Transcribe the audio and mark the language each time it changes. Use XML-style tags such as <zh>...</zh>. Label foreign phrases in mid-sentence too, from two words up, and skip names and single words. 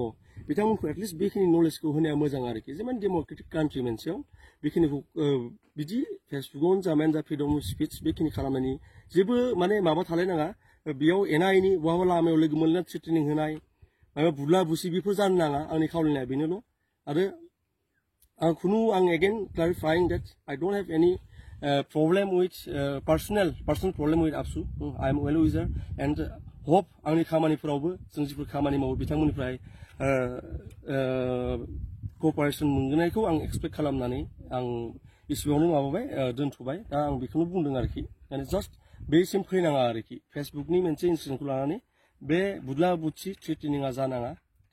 <brx>बिथांमोनखौ एटलिस्ट बेखिनि नलेजखौ होनाया मोजां आरोखि जेमान डेम'क्रेटिक कान्ट्रि मोनसेयाव बेखिनिखौ बिदि फेसबुकआवनो जामायानो जा</brx> <en>freedom of speech</en> <brx>बेखिनि खालामनायनि जेबो माने माबा थालायनाङा बेयाव एना एनि बहाबा लामायाव लोगो मोनना थ्रेटिनिं होनाय माबा बुला बुसि बेफोर जानो नाङा आंनि खावलायनाया बेनोल' आरो</brx> <en>I'm again clarifying that I don't have any problem with personal problem with Apsu. I'm well wither and hope</en> <brx>आंनि खामानिफोरावबो जों जिफोर खामानि मावो बिथांमोननिफ्राय कपारेसन मोनगोनखौ आं एक्सपेक्ट खालामनानै आं इसिबांनो माबाबाय दोनथ'बाय दा आं बेखौनो बुंदों आरोखि माने जास्ट बेसिम फैनाङा आरोखि फेसबुकनि मोनसे इनसिडेन्टखौ लानानै बे बुदला बुदसि थ्रेटेनिंआ जानाङा</brx>